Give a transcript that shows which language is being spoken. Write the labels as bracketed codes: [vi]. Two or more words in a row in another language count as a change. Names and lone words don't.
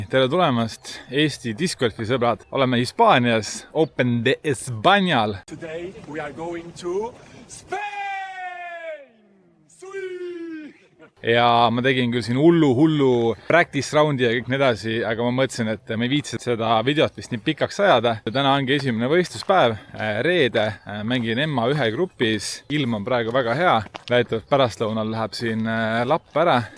[et] Tere tulemast, Eesti discgolfi sõbrad. Oleme Hispaanias, Open de Españal. [en] Today we are going to Spain! [et] Ja ma tegin küll siin hullu [en] practice roundi [et] ja kõik nii edasi, aga ma mõtlesin, et me ei viitsi seda videot vist nii pikaks ajada. Täna ongi esimene võistluspäev, reede, mängin Emma1 grupis. Ilm on praegu väga hea, väidetavalt pärastlõunal läheb siin lapp ära.